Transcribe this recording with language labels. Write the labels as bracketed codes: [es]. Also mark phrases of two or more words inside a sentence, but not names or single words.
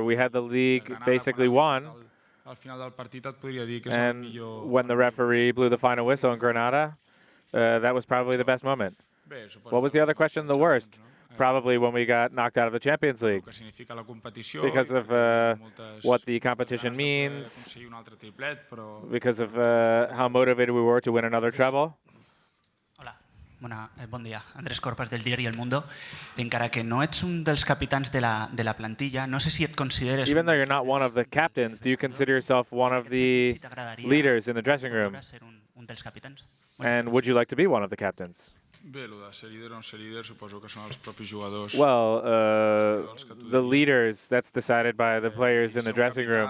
[en] We had the league basically won. And when the referee blew the final whistle in Granada, that was probably the best moment. What was the other question? The worst? Probably when we got knocked out of the Champions League because of what the competition means, because of how motivated we were to win another treble. [ca] Bon dia. Andrés Corpas del diari El Mundo. Encara que no ets un dels capitans de la plantilla, no sé si et consideres... [en] Even though you're not one of the captains, do you consider yourself one of the leaders in the dressing room? And would you like to be one of the captains? Well, the leaders, that's decided by the players in the dressing room.